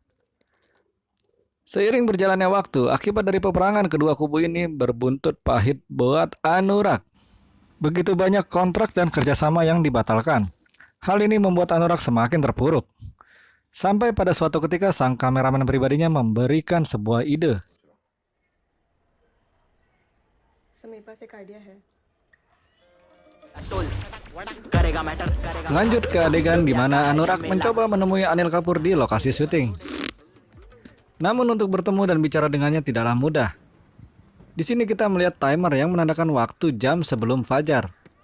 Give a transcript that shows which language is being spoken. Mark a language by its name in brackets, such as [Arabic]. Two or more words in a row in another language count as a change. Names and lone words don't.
[Indonesian] Seiring berjalannya waktu, akibat dari peperangan kedua kubu ini berbuntut pahit buat Anurag. Begitu banyak kontrak dan kerjasama yang dibatalkan. Hal ini membuat Anurag semakin terpuruk. Sampai pada suatu ketika sang kameramen pribadinya memberikan sebuah ide. [Hindi] मेरे पास एक आइडिया है। [Indonesian] Lanjut ke adegan di mana Anurag mencoba menemui Anil Kapoor di lokasi syuting. Namun untuk bertemu dan bicara dengannya tidaklah mudah. Di sini kita melihat timer yang menandakan waktu jam sebelum fajar.